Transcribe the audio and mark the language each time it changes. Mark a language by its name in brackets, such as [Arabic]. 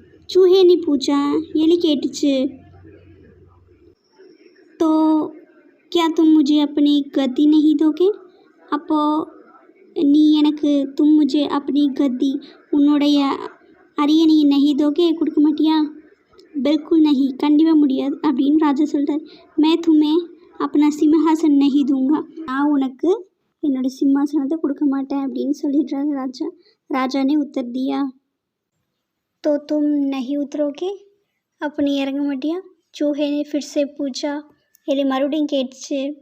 [Hindi] चूहे ने पूछा [Tamil] எலி கேட்டுச்சு, [Hindi] तो क्या तुम मुझे अपनी गद्दी नहीं दोगे [Tamil] அப்போது நீ எனக்கு [Hindi] तुम मुझे अपनी गद्दी [Tamil] உன்னுடைய அரியணையை [Hindi] नहीं दोगे [Tamil] கொடுக்க மாட்டியா. [Hindi] बिल्कुल नहीं [Tamil] கண்டிப்பாக முடியாது அப்படின்னு ராஜா சொல்கிறார். [Hindi] मैं तुम्हें अपना सिंहासन नहीं दूंगा [Tamil] நான் உனக்கு என்னோட சிம்மாசனத்தை கொடுக்க மாட்டேன் அப்படின்னு சொல்லிடுறாரு ராஜா. [Hindi] राजा ने उत्तर दिया तो तुम नहीं उतरोगे अपनी [Tamil] இறங்க மாட்டியா. [Hindi] चूहे ने फिर से पूछा [Tamil] எலி மறுபடியும் கேட்டுச்சு.